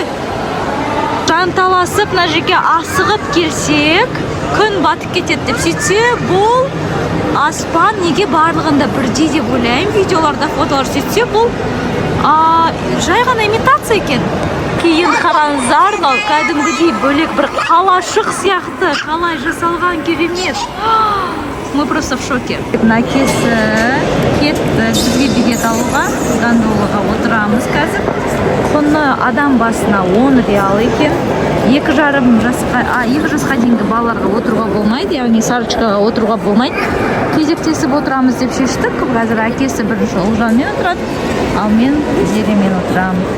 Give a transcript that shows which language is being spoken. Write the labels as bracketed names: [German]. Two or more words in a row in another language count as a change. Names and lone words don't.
[Kazakh] Жанталасып, мына жерге асығып келсек, күн батып кетеді деп сөйтсе, бұл аспан неге барлығында бірдей деп ойлаймын. Видеоларда, фотолар сөйтсе, бұл жай ғана имитация екен. Кейін қараңыздар, кәдімгідей бөлек бір қалашық сияқты, қалай жасалған керемет. [Russian] Мы просто в шоке. [Kazakh] Әкесі кетті бізге билет алуға, гондолаға отырамыз қазір. Құны адам басына 10 реал екен. 2,5 жасқа дейінгі балаларға отыруға болмайды, яғни Сарочкаға отыруға болмайды. Кезектесіп отырамыз деп шештік. Қазір әкесі бірінші Ұлжанмен отырады, ал мен Зеремен отырамын.